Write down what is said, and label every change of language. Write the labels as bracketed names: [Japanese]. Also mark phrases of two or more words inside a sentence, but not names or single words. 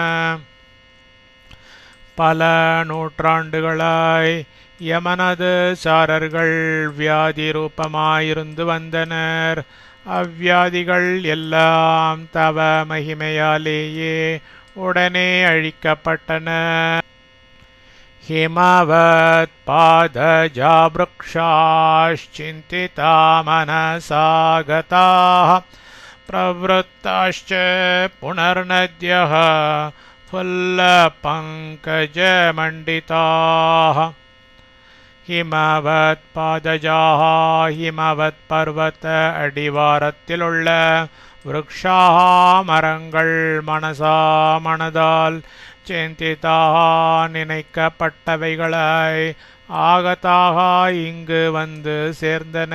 [Tamil] பல நூற்றாண்டுகளாய் யமனது சாரர்கள் வியாதி ரூபமாயிருந்து வந்தனர். அவ்வியாதிகள் எல்லாம் தவ மகிமையாலேயே உடனே அழிக்கப்பட்டன. [Sanskrit] हिमवत् पादजा விருக்ஷாश्चिन्तिता मनसा गताः प्रवृत्ताश्च पुनर्नद्यः फुल्लपङ्कजमण्डिताः. [Tamil] ஹிமவத் பாதஜாஹ ஹிமவத் பர்வத அடிவாரத்திலுள்ள விருக்ஷாஹ மரங்கள் மனசா மனதால் சிந்திதாக நினைக்கப்பட்டவைகளாய் ஆகதாக இங்கு வந்து சேர்ந்தன.